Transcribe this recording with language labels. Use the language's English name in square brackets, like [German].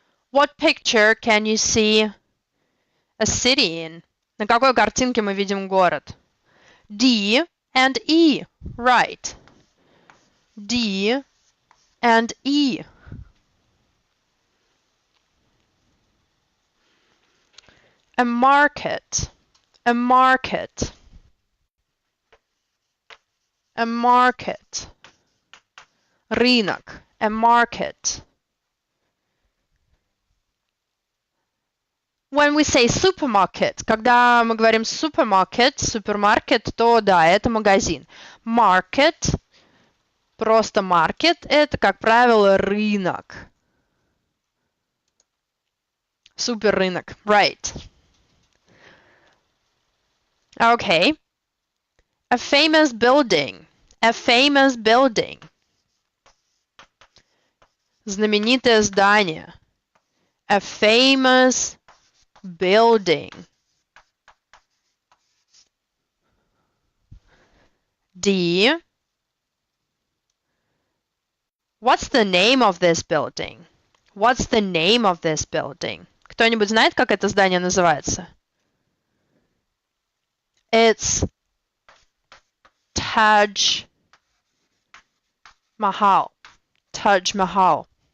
[English] What picture can you see a city in? [Russian] На какой картинке мы видим город? [English] D and E. Right. D and E. A market. A market. A market. Рынок. A market. When we say supermarket, [Russian] когда мы говорим supermarket, супермаркет, то да, это магазин. Market, просто market, это, как правило, рынок. Суперрынок, right. [English] Okay. A famous building. A famous building. [Russian] Знаменитое здание. [English] A famous building. D. What's the name of this building? What's the name of this building? [Russian] Кто-нибудь знает, как это здание называется? [English] It's Taj Mahal. Taj Mahal.